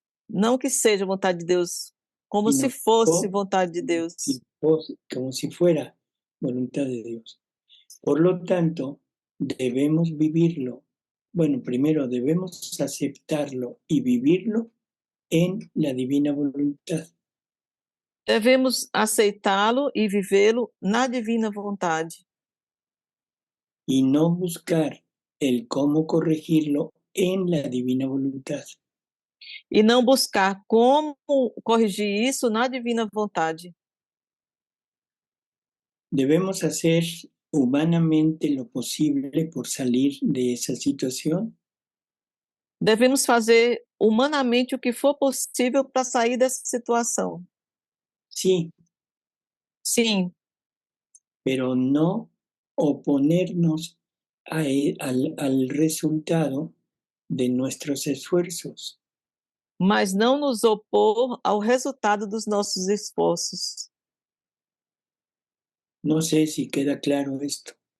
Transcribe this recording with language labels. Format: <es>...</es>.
<pt>Não que seja vontade de Deus, como se fosse vontade de Deus.</pt> <es>Como si fuera voluntad de Dios. Por lo tanto, debemos vivirlo. Bueno, primero debemos aceptarlo y vivirlo en la divina voluntad.</es> <pt>Devemos aceitá-lo e vivê-lo na divina vontade.</pt> <es>Y no buscar el cómo corregirlo en la divina voluntad.</es> <pt>E não buscar como corrigir isso na divina vontade.</pt> <es>Debemos hacer humanamente lo posible por salir de esa situación.</es> <pt>Devemos fazer humanamente o que for possível para sair dessa situação.</pt> <es>Sí.</es> <pt>Sim.</pt> <es>Pero no oponernos al resultado de nuestros esfuerzos.</es> <pt>Mas não nos opor ao resultado dos nossos esforços.</pt> <es>No sé si queda claro esto.</es>